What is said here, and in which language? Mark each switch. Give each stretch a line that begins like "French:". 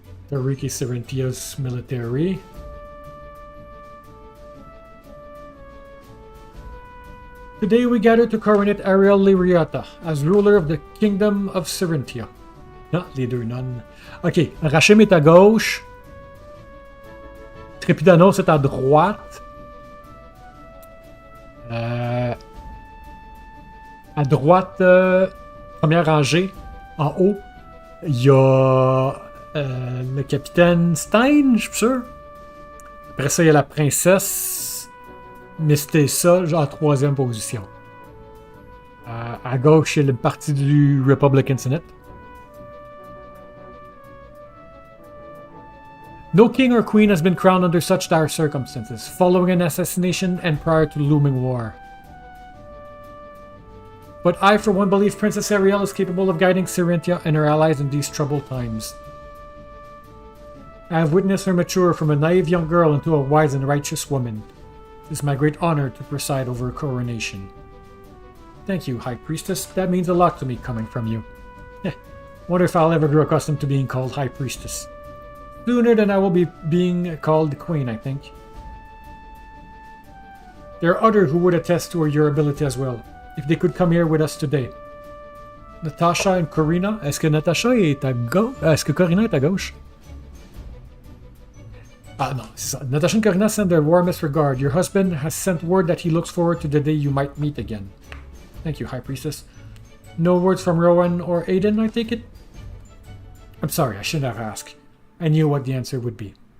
English: Tariki Cerentia's military. Today we gather to coronate Ariel Lyriata as ruler of the Kingdom of Cerentia.
French: Non, les deux nonnes. Ok, Rachim est à gauche. Trépidanos est à droite. À droite, première rangée, en haut, il y a le capitaine Stein, je suis sûr. Après ça, il y a la princesse Mistessa, en troisième position. À gauche, il y a le parti du Republican Senate.
English: No king or queen has been crowned under such dire circumstances, following an assassination and prior to the looming war. But I, for one, believe Princess Ariel is capable of guiding Cerentia and her allies in these troubled times. I have witnessed her mature from a naive young girl into a wise and righteous woman. It is my great honor to preside over her coronation. Thank you, High Priestess. That means a lot to me coming from you. Wonder if I'll ever grow accustomed to being called High Priestess. Sooner than I will be being called the Queen, I think. There are others who would attest to your ability as well, if they could come here with us today. Natasha and Corina.
French: Est-ce que Natasha est à gauche? Est-ce que Corina est à gauche? Ah non, c'est ça.
English: Natasha and Corina send their warmest regard. Your husband has sent word that he looks forward to the day you might meet again. Thank you, High Priestess. No words from Rowan or Aiden, I take it? I'm sorry, I shouldn't have asked. I knew what the answer would be.